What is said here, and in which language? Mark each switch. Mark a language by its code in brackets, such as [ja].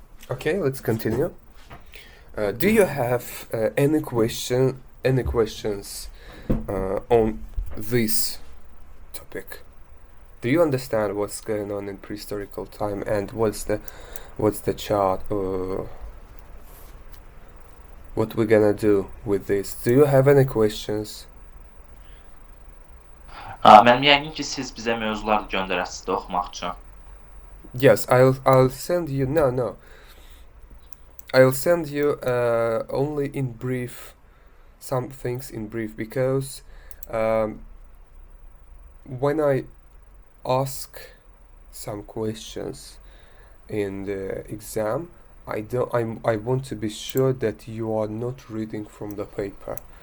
[en] Okay, let's continue. Do you have any questions on this topic? Do you understand what's going on in prehistorical time and what's the chart, or what we're gonna do with this? Do you have any questions? [az] Mənim yəqin ki, siz bizə mövzular göndərəsiniz də oxumaq üçün. [en] Yes, I'll send you. No. I'll send you only in brief, some things in brief, because when I ask some questions in the exam, I want to be sure that you are not reading from the paper.